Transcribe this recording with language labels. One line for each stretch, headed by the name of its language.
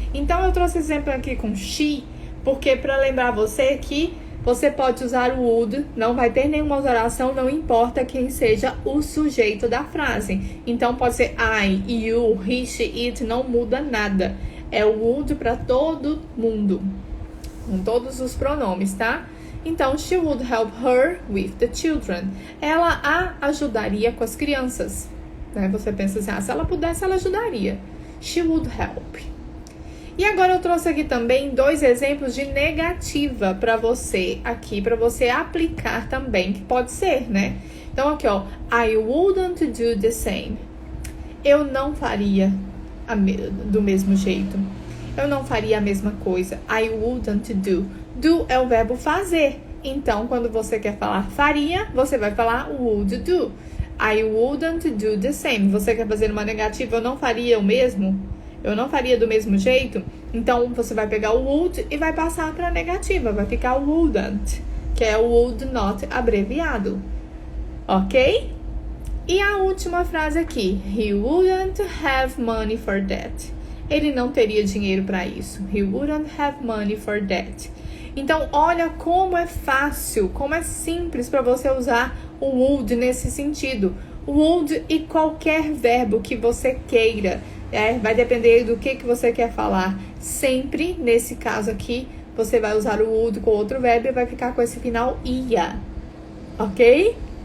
Portuguese: Então eu trouxe exemplo aqui com she, porque para lembrar você que você pode usar o would, não vai ter nenhuma alteração, não importa quem seja o sujeito da frase. Então pode ser I, you, he, she, it, não muda nada. É o would para todo mundo, com todos os pronomes, tá?
English: Então, she would help her with the children.
Portuguese: Ela a ajudaria com as crianças. Né? Você pensa assim, se ela pudesse, ela ajudaria.
English: She would help.
Portuguese: E agora eu trouxe aqui também 2 exemplos de negativa para você aqui, para você aplicar também, que pode ser, né? Então aqui, ó,
English: I wouldn't do the same.
Portuguese: Eu não faria do mesmo jeito. Eu não faria a mesma coisa.
English: I wouldn't do.
Portuguese: Do é o verbo fazer. Então, quando você quer falar faria, você vai falar would do.
English: I wouldn't do the same.
Portuguese: Você quer fazer uma negativa, eu não faria o mesmo? Eu não faria do mesmo jeito? Então, você vai pegar o would e vai passar para a negativa. Vai ficar wouldn't, que é o would not abreviado. Ok? E a última frase aqui.
English: He wouldn't have money for that.
Portuguese: Ele não teria dinheiro para isso.
English: He wouldn't have money for that.
Portuguese: Então, olha como é fácil, como é simples para você usar o would nesse sentido. Would e qualquer verbo que você queira. Vai depender do que você quer falar. Sempre, nesse caso aqui, você vai usar o would com outro verbo e vai ficar com esse final ia. Ok?